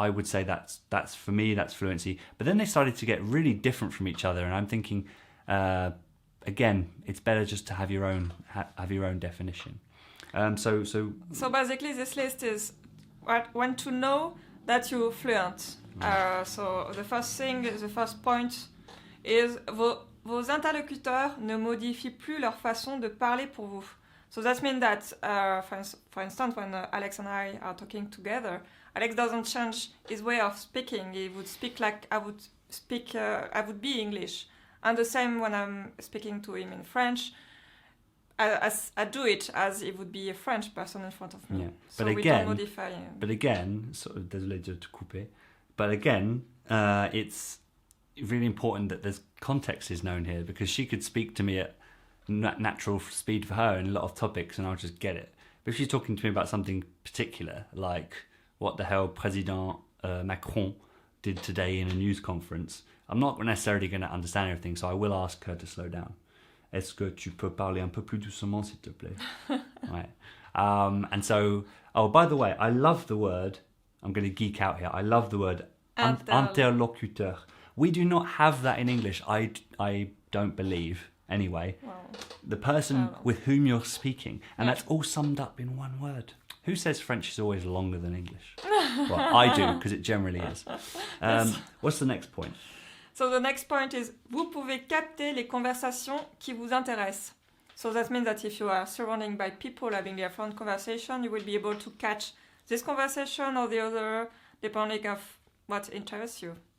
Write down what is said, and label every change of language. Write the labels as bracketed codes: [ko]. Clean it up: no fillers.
[en] I would say that's for me, that's fluency. But then they started to get really different from each other, and I'm thinking, again, it's better just to have your own definition. So basically, this list is when to know that you're fluent. So the first point is [fr] vos interlocuteurs ne modifient plus leur façon de parler pour vous. [en] So that means that, for instance, when Alex and I are talking together, Alex doesn't change his way of speaking. He would speak like I would be English. And the same when I'm speaking to him in French, I do it as it would be a French person in front of me. Yeah. So we don't modify. But again, [fr] désolé de te couper. [en] But again, it's really important that there's context is known here, because she could speak to me at natural speed for her in a lot of topics and I'll just get it. But if she's talking to me about something particular, like what the hell President Macron did today in a news conference, I'm not necessarily going to understand everything, so I will ask her to slow down. [fr] Est-ce que tu peux parler un peu plus doucement, s'il te plaît? [en] Right. And so, oh, by the way, I love the word, I'm going to geek out here, I love the word interlocuteur. We do not have that in English, I don't believe, anyway. Wow. The person with whom you're speaking, and that's all summed up in one word. Who says French is always longer than English? Well, I do, because it generally is. Yes. What's the next point? So the next point is, [fr] vous pouvez capter les conversations qui vous intéressent. [en] So that means that if you are surrounded by people having their phone conversation, you will be able to catch this conversation or the other, depending on what interests you.